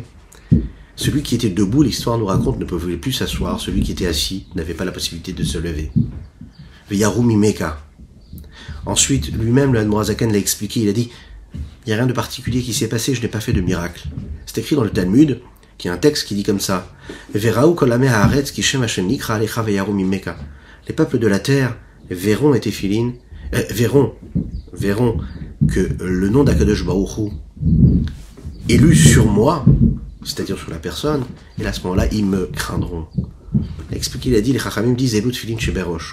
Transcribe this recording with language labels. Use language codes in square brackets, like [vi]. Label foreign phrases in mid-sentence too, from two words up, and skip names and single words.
[fr] Celui qui était debout, l'histoire nous raconte, ne pouvait plus s'asseoir. Celui qui était assis n'avait pas la possibilité de se lever. [he] ויראו ממך. [fr] Ensuite, lui-même, le Admor HaZaken l'a expliqué. Il a dit, il n'y a rien de particulier qui s'est passé, je n'ai pas fait de miracle. C'est écrit dans le Talmud, qui est un texte qui dit comme ça. [he] וראו כל עמי הארץ כי שם השם נקרא עליך ויראו ממך. [fr] Les peuples de la terre verront et téphilines, verront que le nom d'Akadosh Baruch Hu est lu sur moi, c'est-à-dire sur la personne, et à ce moment-là, ils me craindront. Il a expliqué, il a dit, les Chachamim disent [he] אלו תפילין שבראש.